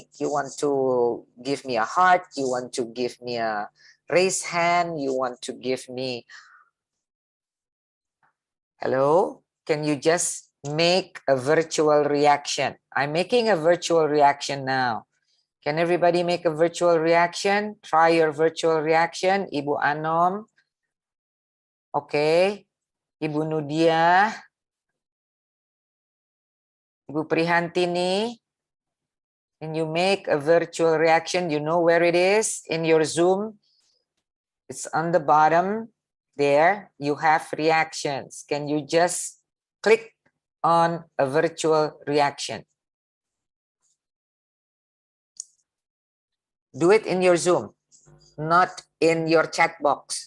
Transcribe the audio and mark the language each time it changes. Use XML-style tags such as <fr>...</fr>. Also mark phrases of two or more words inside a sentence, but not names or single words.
<en>You want to give me a heart, you want to give me a raise hand, you want to give me, hello? Can you just make a virtual reaction? I'm making a virtual reaction now. Can everybody make a virtual reaction? Try your virtual reaction. Ibu Anom. Okay. Ibu Nudia. Ibu Prihantini. Can you make a virtual reaction? You know where it is in your Zoom? It's on the bottom there. You have reactions. Can you just click on a virtual reaction? Do it in your Zoom, not in your chat box.</en>